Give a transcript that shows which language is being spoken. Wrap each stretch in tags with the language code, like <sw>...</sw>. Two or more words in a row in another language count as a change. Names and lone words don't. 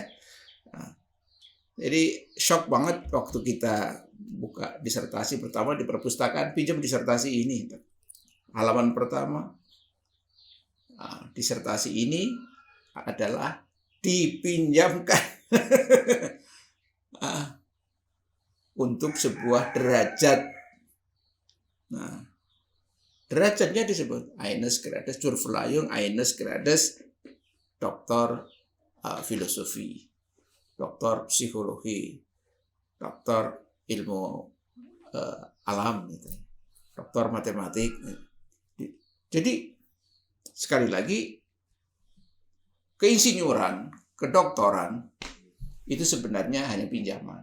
<id>Nah, jadi shock banget waktu kita buka disertasi pertama di perpustakaan, pinjam disertasi ini, halaman pertama. Nah, disertasi ini adalah dipinjamkan untuk sebuah derajat. Nah, derajatnya disebut</id> <de>eines Grades zur Verleihung, eines Grades</de> <id>doktor filosofi, doktor psikologi, doktor ilmu alam, gitu, doktor matematik. Jadi sekali lagi, keinsinyuran, kedoktoran itu sebenarnya hanya pinjaman.</id>